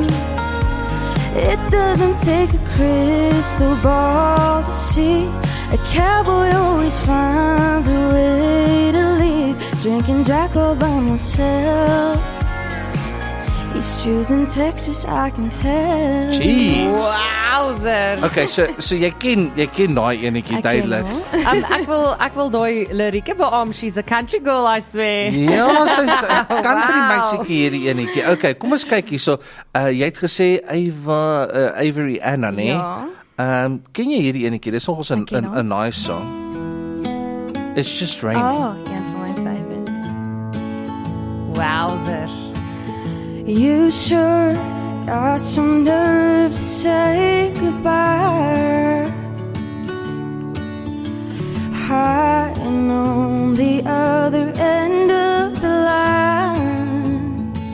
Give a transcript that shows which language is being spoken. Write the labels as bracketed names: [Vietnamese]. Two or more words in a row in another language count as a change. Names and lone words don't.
[English] It doesn't take a crystal ball to see. A cowboy always finds a way to leave. Drinking Jack all by myself. He's choosing Texas, I can tell. Jeez. Wowzer. Okay, so [Afrikaans] jy ken daai enetjie Ek ken duidelik. hom. Ek wil daai lirieke beam. [English] She's a country girl, I swear. [Afrikaans] Ja, sy's country Wow. meisietjie hierdie enetjie. Okay, kom ons kyk hierso. Jy het gesê Ivory Anna, né? Ja. Ken jy hierdie enetjie? Dis nogals 'n Ek ken hom. [English] 'n nice song. It's just raining. [Afrikaans] Oh, een van my favorites. [English] Wowzer. You sure got some nerve to say goodbye. Hiding on the other end of the line.